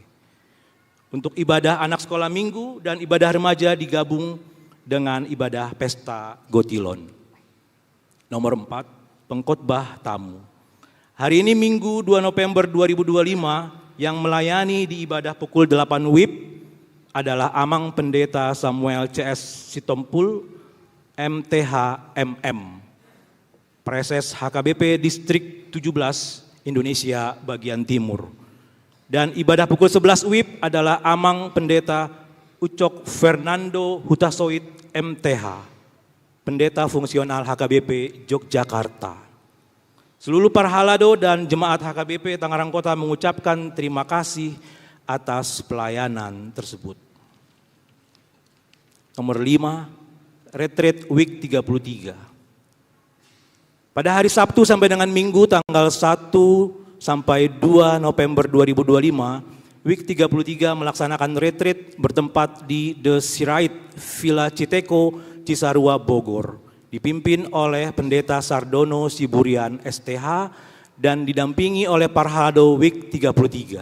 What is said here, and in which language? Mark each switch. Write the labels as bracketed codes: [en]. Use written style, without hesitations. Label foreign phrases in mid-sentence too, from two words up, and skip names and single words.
[id] Untuk ibadah anak sekolah minggu dan ibadah remaja digabung dengan ibadah Pesta Gotilon. Nomor 4, pengkhotbah tamu. Hari ini Minggu 2 November 2025 yang melayani di ibadah pukul 8 WIB adalah Amang Pendeta Samuel CS Sitompul, MTH MM, Preses HKBP Distrik 17 Indonesia bagian Timur. Dan ibadah pukul 11 WIB adalah Amang Pendeta Ucok Fernando Hutasoid MTH, Pendeta Fungsional HKBP Yogyakarta. Seluruh Parhalado dan Jemaat HKBP Tangerang Kota mengucapkan terima kasih atas pelayanan tersebut. Nomor 5, Retreat Week 33. Pada hari Sabtu sampai dengan Minggu tanggal 1 sampai 2 November 2025, Week 33 melaksanakan retreat bertempat di The Sirait Villa Citeko, Cisarua, Bogor, dipimpin oleh Pendeta Sardono Siburian STH dan didampingi oleh Parhalado Week 33.